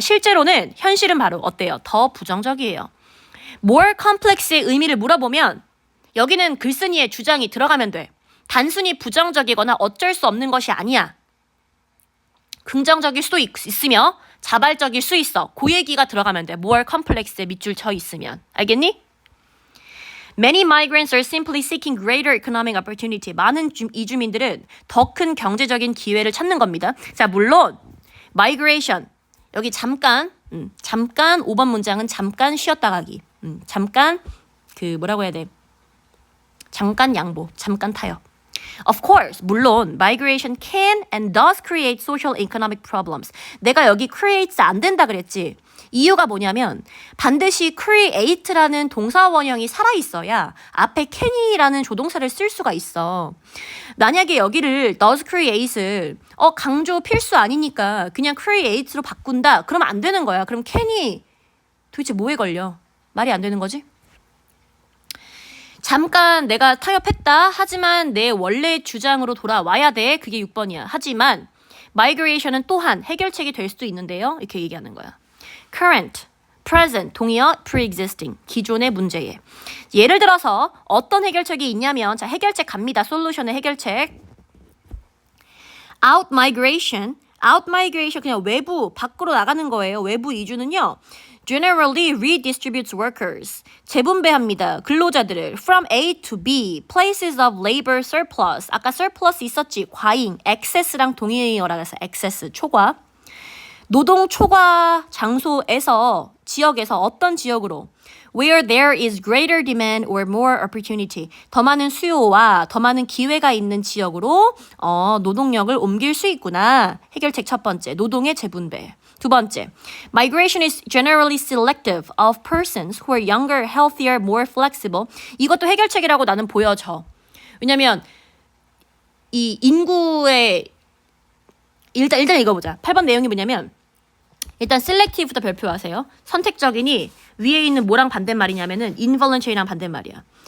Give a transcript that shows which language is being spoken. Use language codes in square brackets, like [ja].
[ko] 실제로는 현실은 바로 어때요? 더 부정적이에요. more complex의 의미를 물어보면 여기는 글쓴이의 주장이 들어가면 돼. 단순히 부정적이거나 어쩔 수 없는 것이 아니야. 긍정적일 수도 있으며 자발적일 수 있어. 그 얘기가 들어가면 돼. more complex에 밑줄 쳐 있으면. 알겠니? [en] Many migrants are simply seeking greater economic opportunity. [ko] 많은 이주민들은 더 큰 경제적인 기회를 찾는 겁니다. 자, 물론 migration 여기 잠깐 5번 문장은 잠깐 쉬었다 가기. 잠깐 그 뭐라고 해야 돼? 잠깐 양보, 잠깐 타협. [en] Of course, [ko] 물론 [en] migration can and does create social economic problems. [ko] 내가 여기 creates 안 된다 그랬지. 이유가 뭐냐면 반드시 create라는 동사 원형이 살아있어야 앞에 can이라는 조동사를 쓸 수가 있어. 만약에 여기를 does create을 강조 필수 아니니까 그냥 create로 바꾼다. 그러면 안 되는 거야. 그럼 can이 도대체 뭐에 걸려? 말이 안 되는 거지? 잠깐 내가 타협했다. 하지만 내 원래 주장으로 돌아와야 돼. 그게 6번이야. 하지만 migration은 또한 해결책이 될 수도 있는데요. 이렇게 얘기하는 거야. current, present, 동의어 pre-existing, 기존의 문제에. 예를 들어서 어떤 해결책이 있냐면 자 해결책 갑니다. 솔루션의 해결책. out migration 그냥 외부, 밖으로 나가는 거예요. 외부 이주는요. [en] generally redistributes workers. [ko] 재분배합니다. 근로자들을 [en] from A to B, places of labor surplus. [ko] 아까 surplus 있었지. 과잉, excess랑 동의어라 해서 excess, 초과. 노동 초과 장소에서, 지역에서 어떤 지역으로 [en] where there is greater demand or more opportunity. [ko] 더 많은 수요와 더 많은 기회가 있는 지역으로 노동력을 옮길 수 있구나. 해결책 첫 번째, 노동의 재분배. 두 번째, [en] migration is generally selective of persons who are younger, healthier, more flexible. [ko] 이것도 해결책이라고 나는 보여져. 왜냐면 이 인구의 일단 읽어보자. 8번 내용이 뭐냐면 일단 selective부터 별표하세요. 선택적이니 위에 있는 뭐랑 반대말이냐면은 involuntary랑 반대말이야.